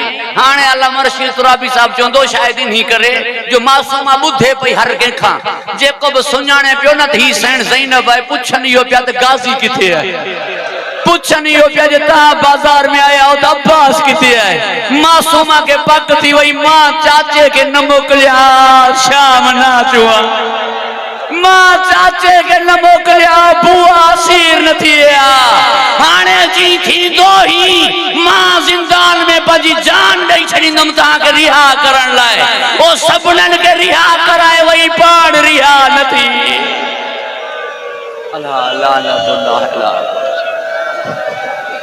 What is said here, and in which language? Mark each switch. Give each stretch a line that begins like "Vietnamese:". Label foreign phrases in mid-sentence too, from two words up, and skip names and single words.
Sindhi: हाणे अल्लामा रशीद तुराबी साहब चवंदो शायद इन्हीं करे जो मासूमा ॿुधे पई हर कंहिंखां, जेको बि सुञाणे पियो न त ही सैन ज़ैनब आहे। पुछनि इहो पिया त गाज़ी किथे आहे, पुछनि इहो पिया जे तव्हां बाज़ार में आया हो त अब्बास किथे आहे। मासूमा के पक थी वई, मां चाचे के न मोकिलिया शाम ना चुआ, मां चाचे के न मोकिलिया बुआ असीर न थिया। हाणे जी थींदो ही मां जिंदान में पंहिंजी जान ॾेई छॾींदुमि तव्हांखे रिहा करण लाइ। ओ सभिनीनि खे रिहा कराए वई, पाण रिहा न थी।
Arabic: الله لعنة الله عليه.